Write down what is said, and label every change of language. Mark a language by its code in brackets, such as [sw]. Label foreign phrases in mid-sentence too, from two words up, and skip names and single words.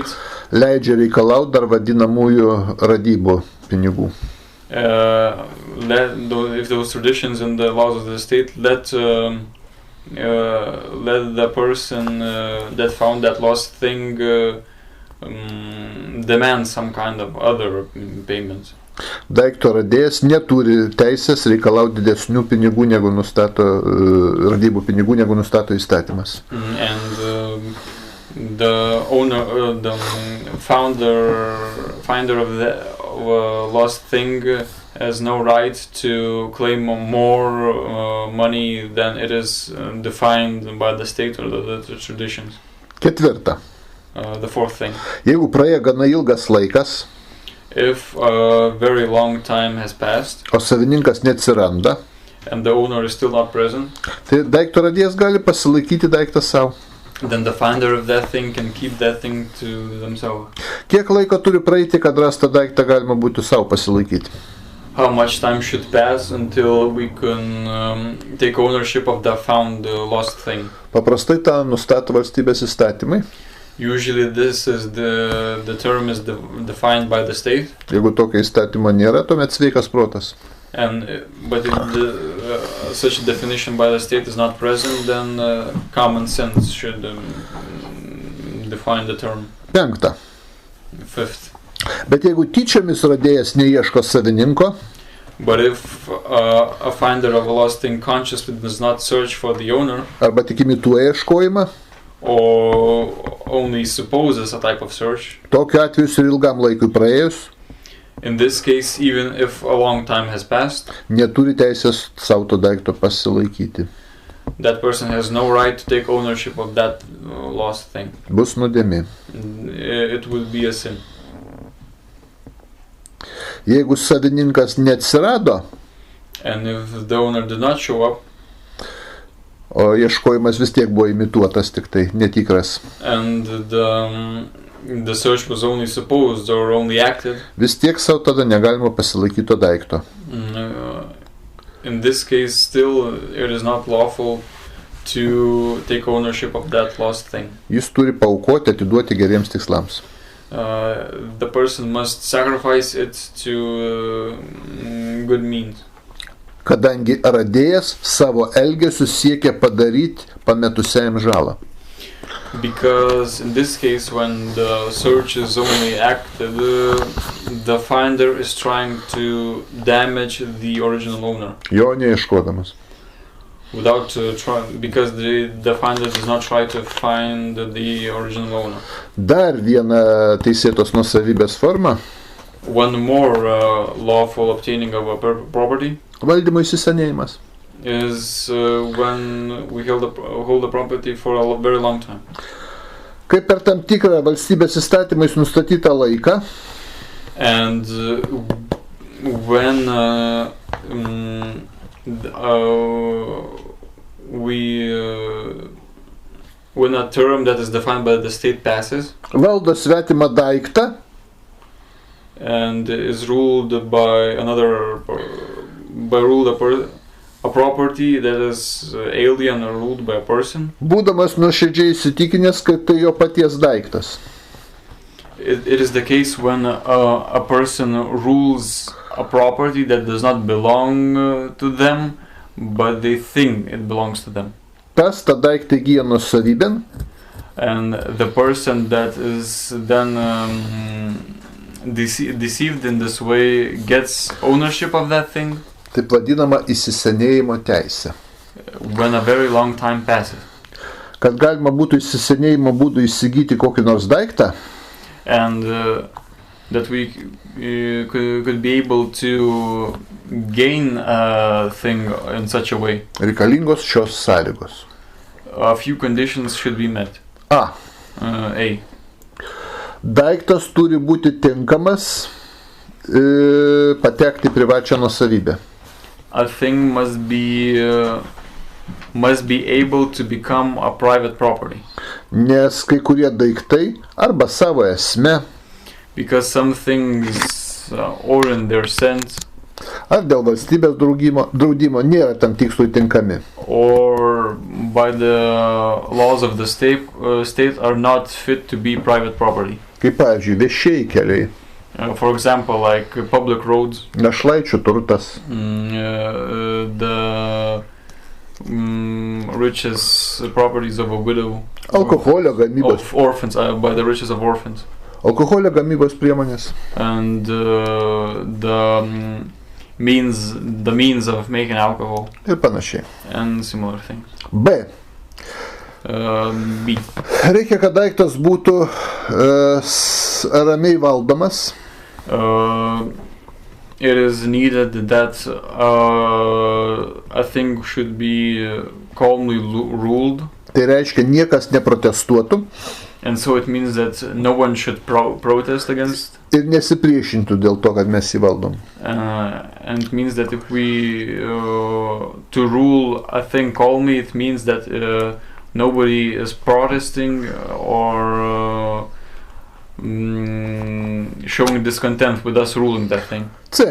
[lt] leidžia reikalauti dar vadinamųjų radybų pinigų. [en] if those traditions and the laws of the state let the person that found that lost thing demand some kind of other payment. [lt] Daikto radėjas neturi teisės reikalauti didesnių pinigų negu nustato radybų pinigų negu nustato įstatymas. [en] And the owner, the finder of the lost thing has no right to claim more money than it is defined by the state or the traditions. [lt] Ketvirta. [en] The fourth thing. [lt] Jeigu praėjo gana ilgas laikas, [en] If a very long time has passed [lt] o savininkas neatsiranda, [en] and the owner is still not present, [lt] tai daikto radėjas gali pasilaikyti daiktą savo. [en] then the finder of that thing can keep that thing to themselves. [lt] Kiek laiko turi praeiti, kad rastą daiktą galima būtų savo pasilaikyti? [en] How much time should pass until we can take ownership of the found lost thing? [lt] Paprastai tą nustato valstybės įstatymai. [en] Usually this is the term is defined by the state. [lt] Jeigu tokio įstatymo nėra, tuomet sveikas protas. [en] But if such a definition by the state is not present, then common sense should define the term. [lt] Penkta. [en] Fifth. [lt] Bet jeigu tyčiomis radėjas neieško savininko, [en] But if a finder of a lost thing consciously does not search for the owner, [lt] arba tik imituoja ieškojimą, [en] or only supposes a type of search, [lt] tokiu atveju ir ilgam laikui praėjus, [en] in this case, even if a long time has passed, [lt] neturi teisės savo to daikto pasilaikyti. [en] that person has no right to take ownership of that lost thing. [lt] Bus nuodėmė. [en] It will be a sin. [lt] Jeigu savininkas neatsirado, [en] And if the owner did not show up, [lt] o ieškojimas vis tiek buvo imituotas, tik tai netikras, [en] and the search was only supposed or only acted, [lt] vis tiek savo tada negalima pasilaikyti to daikto. [en] in this case, still it is not lawful to take ownership of that lost thing. [lt] Jis turi paaukoti, atiduoti geriems tikslams. [en] The person must sacrifice it to good means. [lt] Kadangi radėjas savo elgesiu siekia padaryti pametusiajam žalą. [en] Because in this case, when the search is only acted, the finder is trying to damage the original owner. [lt] Jo neieškodamas. [en] Without because the finder does not try to find the original owner. [lt] Dar viena teisėtos nuosavybės forma – [en] One more lawful obtaining of a property [lt] valdymo įsisenėjimas. [en] is when we hold the property for a very long time. [lt] Kaip per tam tikrą valstybės įstatymais nustatytą laiką, [en] And when when a term that is defined by the state passes [lt] valdo svetimą daiktą, [en] and is ruled by a property that is alien or ruled by a person, [lt] būdamas nuoširdžiai įsitikinęs, kad tai jo paties daiktas. [en] it is the case when a person rules a property that does not belong to them, but they think it belongs to them. [lt] Tas tą daiktą įgyja nuosavybėn, [en] And the person that is then deceived in this way gets ownership of that thing [lt] taip vadinama įsisenėjimo teisė. [en] when a very long time passes. [lt] kad galima būtų įsisenėjimo būdų įsigyti kokį nors daiktą, [en] and that we could be able to gain a thing in such a way, [lt] reikalingos šios sąlygos. [en] a few conditions should be met. [lt] A. [en] A. [lt] Daiktas turi būti tinkamas patekti privačią nuosavybę. [en] A thing must be able to become a private property. [lt] Nes kai kurie daiktai arba savo esme, [en] Because some things or in their sense, [lt] ar dėl valstybės draudimo nėra tam tikslui tinkami. [en] or by the laws of the state are not fit to be private property. [lt] Kaip pavyzdžiui, viešieji keliai, [en] For example, like public roads, [lt] našlaičių turtas, [en] the riches properties of a widow, [lt] alkoholio gamybos, [en] of orphans, by the riches of orphans, [lt] alkoholio gamybos priemonės, [en] and the means of making alcohol [lt] ir panašiai. [en] and similar things. [lt] B. [en] B. [lt] Reikia, kad daiktas būtų ramiai valdomas, [en] It is needed that a thing should be calmly ruled, [lt] tai reiškia niekas neprotestuotų [en] and so it means that no one should protest against, [lt] ir nesipriešintų dėl to, kad mes jį valdom. [en] and it means that if we to rule a thing calmly, it means that nobody is protesting or showing discontent with us ruling that thing. [lt] C.